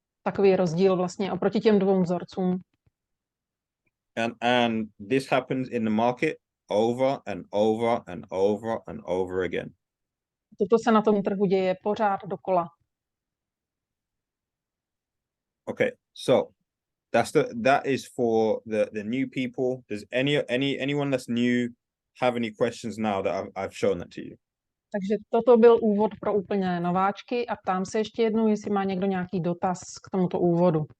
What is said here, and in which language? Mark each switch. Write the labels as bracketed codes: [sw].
[cs] Takový je rozdíl vlastně oproti těm dvou vzorcům. [en] And this happens in the market over and over and over and over again. [cs] Toto se na tom trhu děje pořád dokola. [en] Okay, so that is for the new people. Does anyone that's new have any questions now that I've shown that to you? [cs] Takže toto byl úvod pro úplně nováčky a ptám se ještě jednou, jestli má někdo nějaký dotaz k tomuto úvodu.